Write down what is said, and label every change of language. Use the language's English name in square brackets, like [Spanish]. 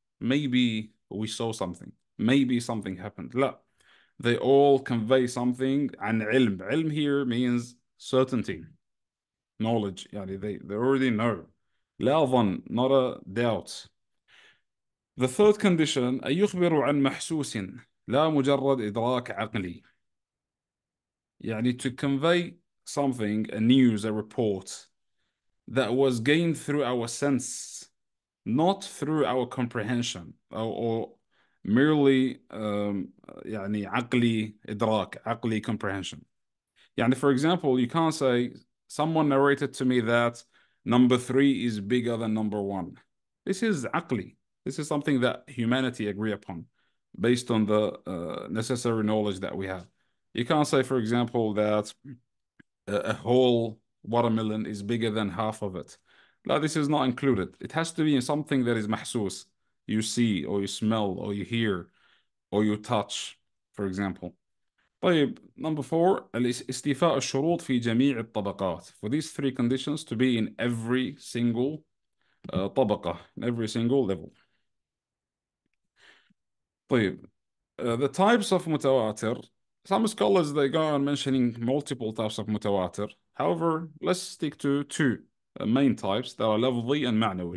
[English] Maybe we saw something. Maybe something happened. [Arabic] لا. [English] They all convey something عن علم. علم here means certainty, knowledge. يعني they already know. [Arabic] لا ظن, [English] not a doubt. The third condition [Arabic] أن يخبروا عن محسوس لا مجرد إدراك عقلي. [English] يعني to convey something, a news, a report that was gained through our sense, not through our comprehension or merely يعني [Arabic] عقلي إدراك, [English] عقلي comprehension. يعني for example, you can't say someone narrated to me that number 3 is bigger than number 1. This is عقلي. This is something that humanity agree upon based on the necessary knowledge that we have. You can't say, for example, that a whole watermelon is bigger than half of it. No, this is not included. It has to be something that is mahsus. You see, or you smell, or you hear, or you touch, for example. [Arabic] طيب, [English] number 4, [Arabic] استيفاء الشروط في جميع الطبقات. [English] For these three conditions to be in every single طبقة, in every single level. طيب, the types of mutawatir. Some scholars they go on mentioning multiple types of mutawatir. However, let's stick to two main types that are لفظي and معنوي.